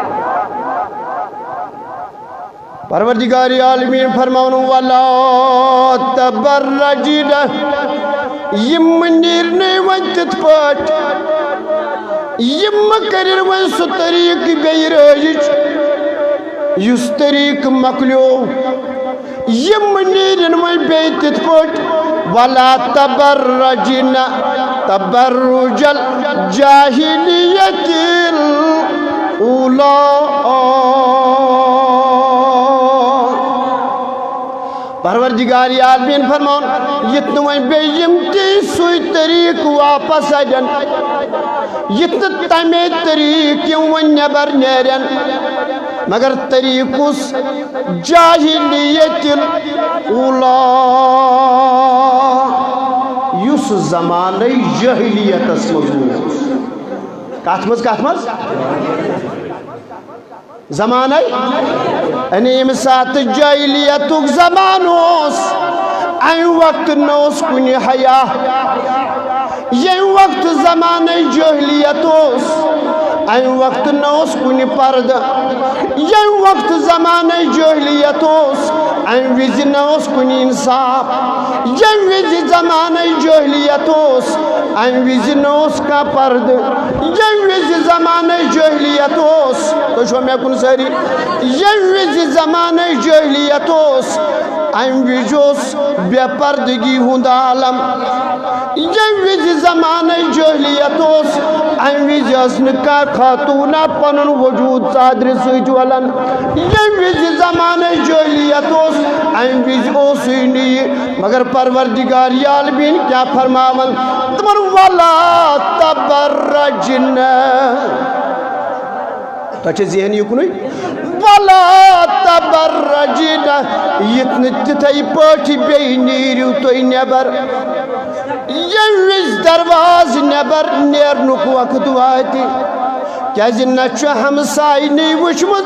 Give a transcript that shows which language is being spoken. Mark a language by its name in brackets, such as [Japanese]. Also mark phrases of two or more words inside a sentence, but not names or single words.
[Kashmiri] پروردگار عالمین فرماون [Arabic] وَلَا تَبَرَّجِنَ [Kashmiri] یم نیرنے ون تِتھ پٲٹھۍ یم کرن ون سُہ طریقہٕ بیٚیہِ رٲیِج یُس طریقہٕ مۄکلیو یم نیرن ون بیٚیہِ تِتھ پٲٹھۍ [Arabic] وَلَا تَبَرَّجِنَ تَبَرُّجَ الْجَاهِلِيَّةِ [Kashmiri] الْأُولَىٰ پروردگار عالمین فرماؤن یتن وۄنۍ بیٚیہِ یِم تہِ سُے طریقہٕ واپس اَڑٮ۪ن یتنہٕ تمے طریقہٕ یِم وۄنۍ نٮ۪بر نیرن مگر طریقُس [Arabic] جاہلیت الاولیٰ [Kashmiri] یُس زمانَے جاہلیتس منٛز اوس کتھ منٛز زمانَے یعنی ییٚمہِ ساتہٕ جاہلیتُک زمانہٕ اوس امہِ وقتہٕ نہ اوس کُنہِ حیا ییٚمہِ وقتہٕ زمانَے جاہلیت اوس امہِ وقتہٕ نہ اوس کُنہِ پردٕ ییٚمہِ وقتہٕ زمانَے جاہلیت اوس امہِ وِزِ نہ اوس کُنہِ انصاف ییٚمہِ وِزِ زمانَے جاہلیت اوس امہِ وِزِ نہ اوس کانٛہہ پردٕ ییٚمہِ وِزِ زمانَے جاہلیت اوس تُہۍ چھُوا مےٚ کُن سٲری ییٚمہِ وِزِ زمانَے جاہلیت اوس امہِ وِزِ اوس بے پردگی ہُنٛد عالم ییٚمہِ وِزِ زمانَے جاہلیت اوس امہِ وِزِ ٲس نہٕ کانٛہہ خاتوٗنا پنُن وجوٗد ژادرِ سۭتۍ ولان ییٚمہِ وِزِ زمانَے جاہلیت اوس امہِ وِزِ اوسُے نہٕ یہِ مگر پروردگار عالمین کیٛاہ فرماون تمن [Arabic] وَلَا تَبَرَّجِنَ [Kashmiri] تۄہہِ چھا ذہن یُکنُے [Arabic] وَلَا تَبَرَّجِنَ [Kashmiri] یِتنہٕ تِتھَے پٲٹھۍ بیٚیہِ نیٖرِو تُہۍ نٮ۪بر ییٚمہِ وِزِ درواز نٮ۪بر نیرنُک وقت واتہِ کیازِ نہ چھُ ہمساینی وٕچھمٕژ